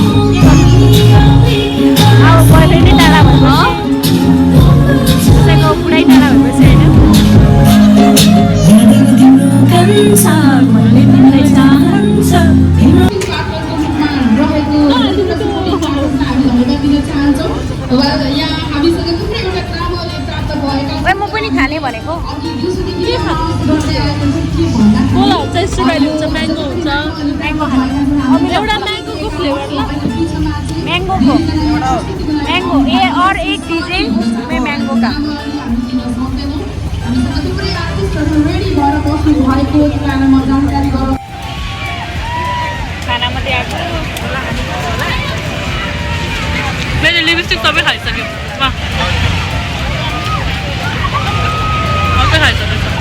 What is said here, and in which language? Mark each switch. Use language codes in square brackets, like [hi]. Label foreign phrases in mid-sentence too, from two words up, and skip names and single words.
[ne] अब बोयफ्रेन्डै टाढा भएपछि कसैको बुढै टाढा भएपछि होइन म पनि खाने भनेको के कोला हुन्छ स्ट्रबेरी हुन्छ म्याङ्गो हुन्छ म्याङ्गो खाने एउटा म्याङ्गोको फ्लेभर ल [hi] मैंगो ये और एक दीजिए उसमें मैंगो का [ne] खाना मात्रै आएको मैले लिपस्टिक सबै खाइसक्यो सबै खाइसकेको